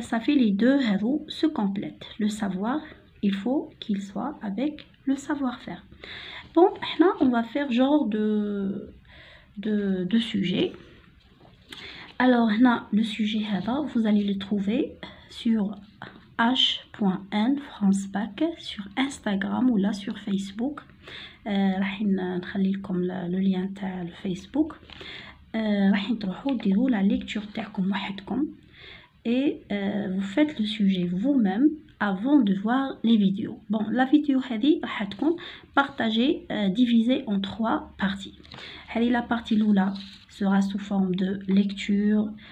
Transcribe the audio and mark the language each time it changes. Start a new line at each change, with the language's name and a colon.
French: Ça fait les deux héros se complètent. Le savoir, il faut qu'il soit avec le savoir-faire. Bon, là, on va faire genre de sujet. Alors, là, le sujet, vous allez le trouver sur h.n francebac sur Instagram ou là sur Facebook.
Arabic: راح نخلي لكم
French: le lien
Arabic: تاع الفيسبوك. راح تروحوا ديروا
French: la lecture
Arabic: تاعكم وحدكم
French: et vous faites le sujet vous-même avant de voir les vidéos. Bon, la vidéo
Arabic: هذه راح تكون
French: partagée, divisée en 3 parties. La partie l'oula sera sous forme de lecture.